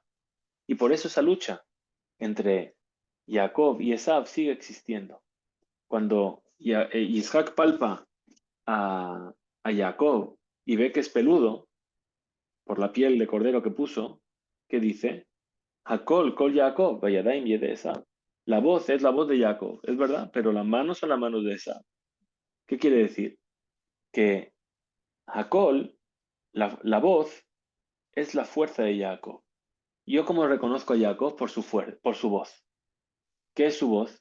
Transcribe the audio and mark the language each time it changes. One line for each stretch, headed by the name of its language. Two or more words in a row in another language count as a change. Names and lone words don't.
Spanish: Y por eso esa lucha entre Jacob y Esav sigue existiendo. Cuando Isaac palpa a Jacob y ve que es peludo por la piel de cordero que puso, ¿qué dice?
Hebrew: הקול, קול יעקב, והידיים ידי עשו.
Spanish: La voz es la voz de Jacob, es verdad, pero las manos son las manos de Esav. ¿Qué quiere decir? Que Hakol, la voz, es la fuerza de Jacob. Yo como reconozco a Jacob por su voz. ¿Qué es su voz?